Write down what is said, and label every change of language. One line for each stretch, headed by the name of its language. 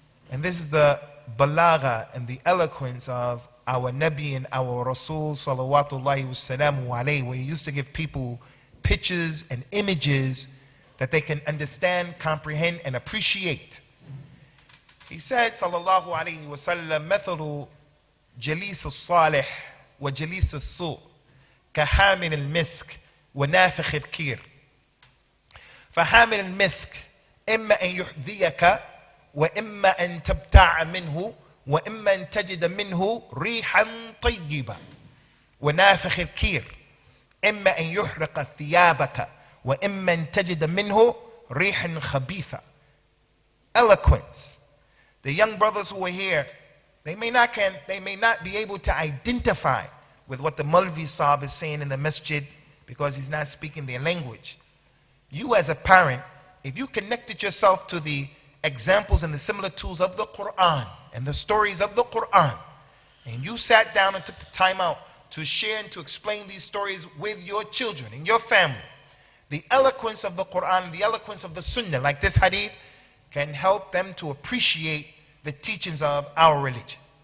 English: And this is the balagha and the eloquence of our Nabi and our Rasul salawatullahi wassalamu alayhi, where he used to give people pictures and images that they can understand, comprehend, and appreciate. He said,
Arabic: sallallahu alayhi wa sallam, مثل جليس الصالح وجليس السوء كحامل المسك ونافخ الكير. فحامل المسك إما أن يحذيك وإما أن تبتاع منه وإما أن تجد منه ريحا طيبة. ونافخ الكير إما أن يحرق ثيابك وإما أن تجد منه ريحا خبيثة.
English: Eloquence. The young brothers who are here, they may not be able to identify with what the Malvi Sahib is saying in the masjid because he's not speaking their language. You as a parent, if you connected yourself to the examples and the similitudes of the Quran and the stories of the Quran, and you sat down and took the time out to share and to explain these stories with your children and your family, the eloquence of the Quran, the eloquence of the Sunnah, like this hadith, can help them to appreciate the teachings of our religion.